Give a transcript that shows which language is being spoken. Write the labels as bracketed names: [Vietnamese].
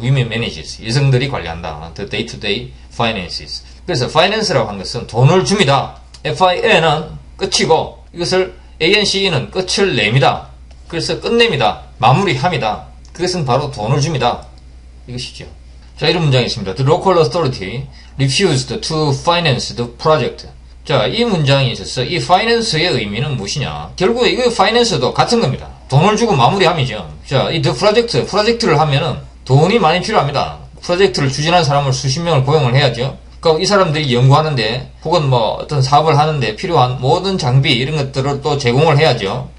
[English] Women manages. [Korean] 여성들이 관리한다. [English] The day to day finances. [Korean] 그래서 finance라고 하는 것은 돈을 줍니다. FIN은 끝이고, 이것을 ANCE는 끝을 냅니다. 그래서 끝냅니다. 마무리합니다. 그것은 바로 돈을 줍니다. 이것이죠. 자, 이런 문장이 있습니다. [English] The local authority refused to finance the project. [Korean] 자, 이 문장이 있어서 이 finance의 의미는 무엇이냐? 결국에 이거 finance도 같은 겁니다. 돈을 주고 마무리함이죠. 자, 이 the 프로젝트를 하면은 돈이 많이 필요합니다. 프로젝트를 추진한 사람을 수십 명을 고용을 해야죠. 그러니까 이 사람들이 연구하는데 혹은 어떤 사업을 하는데 필요한 모든 장비, 이런 것들을 또 제공을 해야죠.